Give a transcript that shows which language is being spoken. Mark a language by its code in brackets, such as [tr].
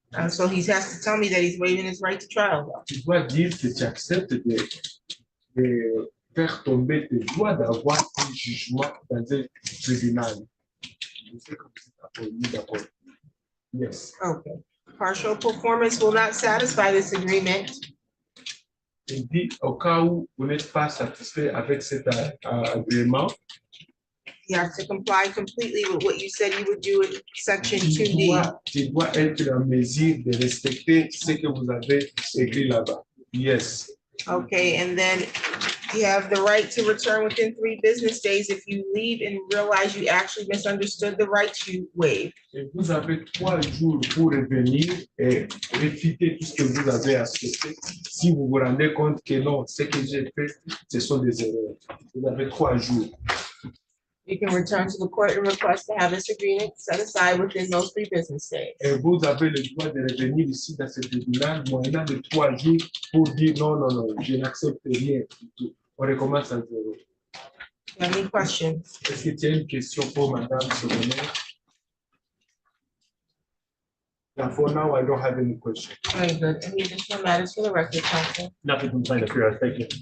[en] So he has to tell me that he's waiving his right to trial. though. [fr] Tu dois dire que tu acceptes de faire tomber tes droits d'avoir un jugement dans un tribunal. Je sais que vous êtes d'accord. [en] Yes. Okay. Partial performance will not satisfy this agreement. [fr] Il dit au cas où vous n'êtes pas satisfait avec cet agrément, [en] You have to comply completely with what you said you would do in section two [fr] Je [en] D. [fr] dois être en mesure de respecter ce que vous avez écrit là-bas. [en] Yes. Okay, and then you have the right to return within 3 business days. If you leave and realize you actually misunderstood the rights, you waive. [fr] Et vous avez 3 jours pour revenir et réfuter tout ce que vous avez accepté. Si vous vous rendez compte que non, ce que j'ai fait, ce sont des erreurs. Vous avez 3 jours. You can return to the court and request to have this agreement set aside within those 3 business days. Et vous avez le droit de revenir ici dans ce tribunal moyennant de 3 jours pour dire non, non, non, je n'accepte rien du tout. On recommence à zéro. [en] You have any questions? [fr] Est-ce que tu as une question pour Madame Solomon? [en] Now, for now, I don't have any question. Very good. Any additional matters for the record, counsel? Nothing from plaintiff here, thank you.